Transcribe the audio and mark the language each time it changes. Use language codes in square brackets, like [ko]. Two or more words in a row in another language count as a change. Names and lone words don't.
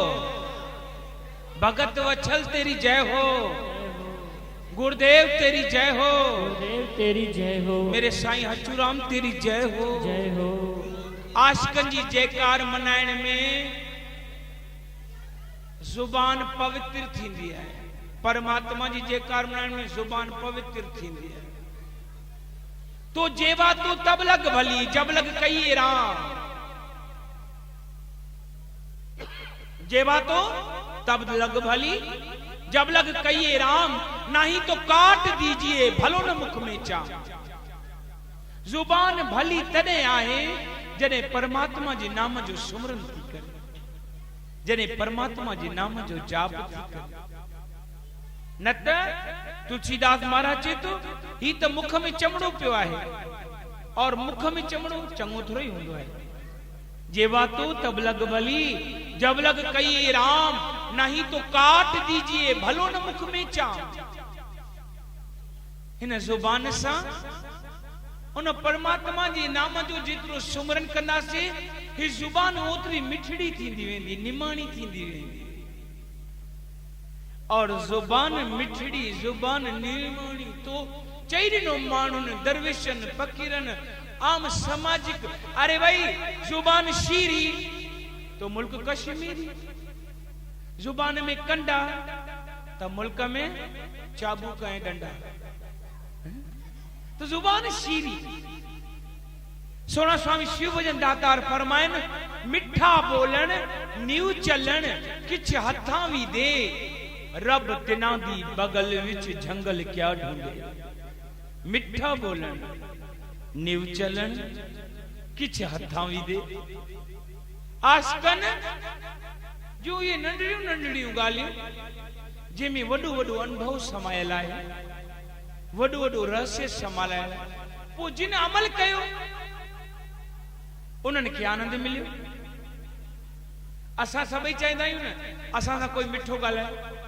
[hi] भगत वत्सल तेरी जय हो। गुरुदेव तेरी जय हो। गुरुदेव तेरी जय हो। मेरे साईं हचूराम तेरी जय हो। जय हो। [sd] आशिकन जी जयकार मनाइण में जुबान पवित्र थींदी है। परमात्मा जी जयकार मनाइण में जुबान पवित्र थींदी है। [hi] तो जेवा तो तब लग भली जब लग कही राम। जेवा तो तब लग भली जब लग कहिए राम। नहीं तो काट दीजिए भलो न मुख में चाम। [sd] जुबान भली तने आहे जने परमात्मा जी नाम जो सुमरन थी करे। जने परमात्मा जी नाम जो जाप थी करे। न त तुलसीदास महाराज चए तो ही त मुख में चमड़ो पियो आहे। और मुख में चमड़ो चंगो थोड़ो ही हुंदो आहे। [hi] जेवा तो तब लग भली जब लग कही राम। नहीं तो काट दीजिए भलो न मुख में चाम। [sd] इन जुबान सा उन परमात्मा जी नाम जो जेतिरो सुमरन कंदासीं ही जुबान ओतरी मिठड़ी थींदी वेंदी निमाणी थींदी वेंदी। और जुबान मिठड़ी जुबान निमाणी तो चई ॾिनो माण्हुनि दरवेशनि फकीरनि आम सामाजिक। [hi] अरे भाई जुबान शीरी तो मुल्क कश्मीरी। जुबान में कंडा तो मुल्क में चाबुक ऐं डंडा। [sd] तो जुबान शीरी। सोना स्वामी शिव भजन दातार फरमाइन [pa] ਮਿਠਾ ਬੋਲਣ ਨਿਊ ਚਲਣ ਕਿਛ ਹਥਾ ਭੀ ਦੇ। ਰੱਬ ਤਿਨਾ ਦੀ ਬਗਲ ਵਿਚ ਜੰਗਲ ਕਿਆ ਢੂੰਢੇ। ਮਿਠਾ ਬੋਲਣ ਨਿਊ ਚਲਣ ਕਿਛ ਹਥਾ ਭੀ ਦੇ। [sd] आशिकन जो ये नंढड़ियूं नंढड़ियूं ॻाल्हियूं जंहिंमें वॾो वॾो अनुभव समायल आहे। वॾो वॾो रहस्य समायल आहे। पोइ जिन अमल कयो उन्हनि खे आनंद मिलियो। असां सभई चाहींदा आहियूं न असां सां कोई मिठो ॻाल्हाए।